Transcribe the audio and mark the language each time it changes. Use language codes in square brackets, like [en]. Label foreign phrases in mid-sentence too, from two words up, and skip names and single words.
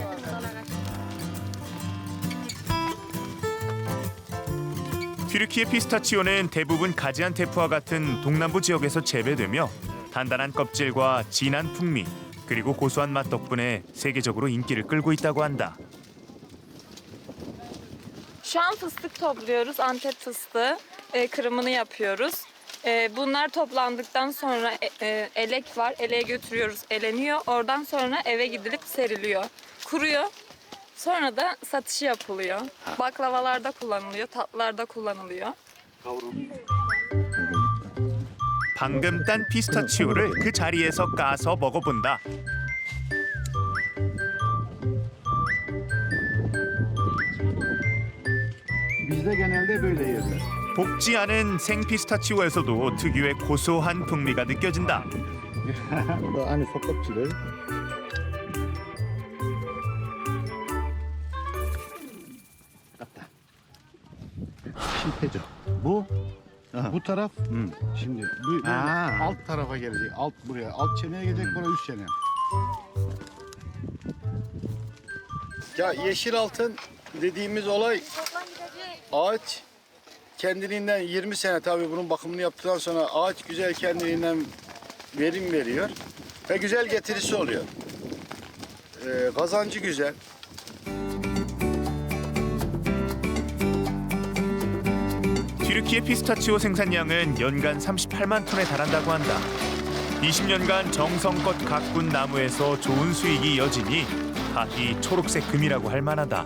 [ko] 튀르키예 피스타치오는 대부분 가지안테프와 같은 동남부 지역에서 재배되며 단단한 껍질과 진한 풍미 그리고 고소한 맛 덕분에 세계적으로 인기를 끌고 있다고 한다. [tr] Şu an fıstık topluyoruz. Antep fıstığı. Kırımını yapıyoruz. Bunlar toplandıktan sonra elek var. Eleğe götürüyoruz. Eleniyor. Oradan sonra eve gidilip seriliyor. Kuruyor. Sonra da satışı yapılıyor. Baklavalarda kullanılıyor, tatlılarda kullanılıyor. [ko] 방금 딴 피스타치오를 그 자리에서 까서 먹어본다. [tr] Bizde genelde böyle yerler. [ko] 볶지 않은 생 피스타치오에서도 특유의 고소한 풍미가 느껴진다. [tr] Bu da hani sokakçıları. Şilteci. Bu? Bu taraf. Şimdi bu alt tarafa gelecek. Alt buraya. Alt çeneye gelecek. Buraya üst çene. Ya yeşil altın dediğimiz olay ağaç kendiliğinden 20 sene tabii bunun bakımını yaptıktan sonra ağaç güzel kendiliğinden verim veriyor ve güzel getirisi oluyor. Kazancı güzel. [ko] 튀르키예 피스타치오 생산량은 연간 38만 톤에 달한다고 한다. 20년간 정성껏 가꾼 나무에서 좋은 수익이 이어지니 이 초록색 금이라고 할 만하다.